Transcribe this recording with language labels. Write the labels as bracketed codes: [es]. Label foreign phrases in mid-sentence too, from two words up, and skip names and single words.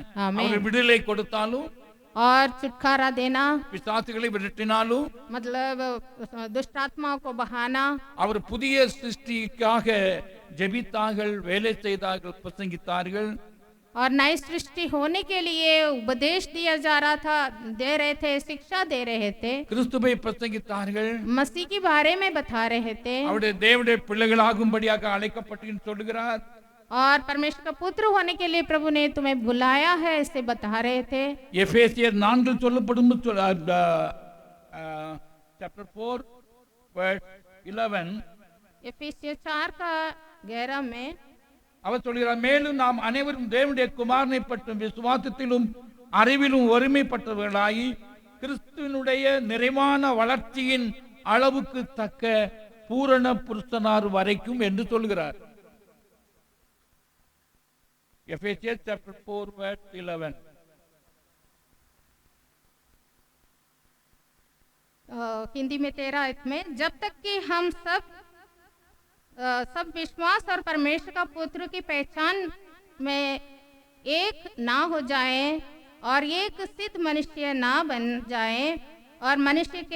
[en] Amen. [ta] அவர் விடுதலை கொடுத்தாலும் [hi] और छुटकारा देना, [ta] பிசாசுகளை விரட்டினாலும் [hi] मतलब दुष्ट आत्माओं को बहाना, [ta] அவர் புதிய சிருஷ்டிக்காக ஜெபித்தார்கள், வேலை செய்தார்கள், பிரசங்கித்தார்கள். [hi] और नई सृष्टि होने के लिए उपदेश दिया जा रहा था, दे रहे थे, शिक्षा दे रहे थे, [ta] கிறிஸ்துவை பிரசங்கித்தார்கள். [hi] मसीह के बारे में बता रहे थे [ta] அவருடைய தேவனுடைய பிள்ளைகளாகும்படியாக அழைக்கப்பட்டீர்கள் சொல்லுகிறார். [hi] और परमेश्वर का पुत्र होने के लिए प्रभु ने तुम्हें बुलाया है, इसे बता रहे थे। [ta] எபேசியர் 4 சொல்லப்படும் [en] chapter 4 verse 11 [hi] एफेसियर 4 का 11 में [ta] அவர் சொல்கிறார், மேலும் நாம் அனைவரும் தேவனுடைய குமாரனை பற்றும் விசுவாசத்திலும் அறிவிலும் ஒருமைப்பட்டவர்களாகி கிறிஸ்துவினுடைய நிறைவான வளர்ச்சியின் அளவுக்கு தக்க பூரண புருஷனார் வரைக்கும் என்று சொல்கிறார். [en] Ephesians chapter 4 verse 11. [hi] हिंदी में 13 आयत में, जब तक कि हम सब विश्वास और परमेश्वर का पुत्र की पहचान में एक ना हो जाए और एक सिद्ध मनुष्य ना बन जाए और मनुष्य के